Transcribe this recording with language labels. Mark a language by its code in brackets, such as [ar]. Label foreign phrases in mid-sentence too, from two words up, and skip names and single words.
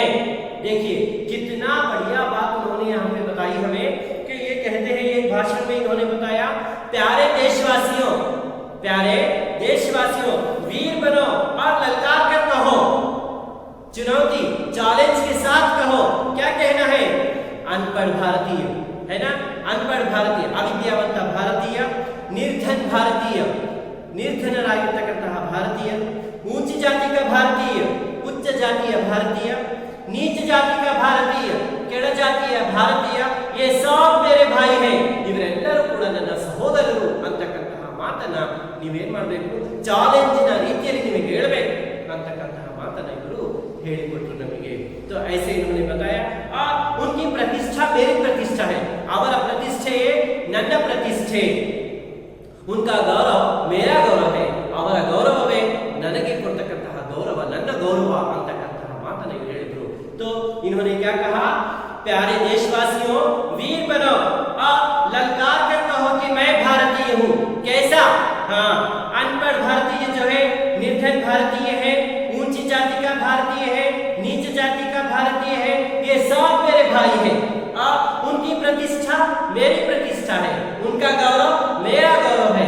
[hi] देखिए कितना बढ़िया बात उन्होंने यहाँ पे बताई हमें कि ये कहते हैं, एक भाषण में इन्होंने बताया, प्यारे देशवासियों, प्यारे देशवासियों, वीर बनो और ललकार कर कहो, चुनौती चैलेंज के साथ कहो. क्या कहना है, अनपढ़ भारतीय है ना, अनपढ़ भारतीय, [kn] ಅವಿದ್ಯಾವಂತ ಭಾರತೀಯ, [hi] निर्धन भारतीय, [kn] ನಿರ್ಧನರಾಗಿರ್ತಕ್ಕಂತಹ ಭಾರತೀಯ, [hi] ऊंची जाति का भारतीय, उच्च जातीय भारतीय, नीच जाति का भारतीय, [kn] ಕೆಳ ಜಾತಿಯ ಭಾರತೀಯ, [hi] ये सब मेरे भाई हैं, [kn] ಇವರೆಲ್ಲರೂ ಕೂಡ ನನ್ನ ಸಹೋದರರು ಅಂತಕ್ಕಂತಹ ಮಾತನ್ನ ನೀವೇನ್ ಮಾಡಬೇಕು, ಚಾಲೆಂಜಿನ ರೀತಿಯಲ್ಲಿ ನಿಮಗೆ ಹೇಳಬೇಕು ಅಂತಕ್ಕಂತಹ ಮಾತನ್ನ ಇವರು ಹೇಳಿಕೊಟ್ರು ನಮಗೆ. [hi] तो ऐसे इन्होंने बताया और उनकी प्रतिष्ठा मेरी प्रतिष्ठा है, [kn] ಅವರ ಪ್ರತಿಷ್ಠೆಯೇ ನನ್ನ ಪ್ರತಿಷ್ಠೆ, [hi] उनका गौरव मेरा गौरव है, [kn] ಅವರ ಗೌರವವೇ ನನಗೆ ಕೊಡ್ತಕ್ಕಂತಹ ಗೌರವ ನನ್ನ ಗೌರವ ಅಂತಕ್ಕಂತಹ ಮಾತನ್ನ ಇವರು ಹೇಳಿದ್ರು. [hi] तो इन्होंने क्या कहा, प्यारे देशवासियों, वीर बनो और ललकार कर कहो कि मैं भारतीय हूँ. कैसा, हाँ अनपढ़ भारतीय जो है, निर्धन भारतीय है, ऊंची जाति का भारतीय है, नीच जाति का भारतीय है, ये सब मेरे भाई हैं और उनकी प्रतिष्ठा मेरी प्रतिष्ठा है, उनका गौरव मेरा गौरव है.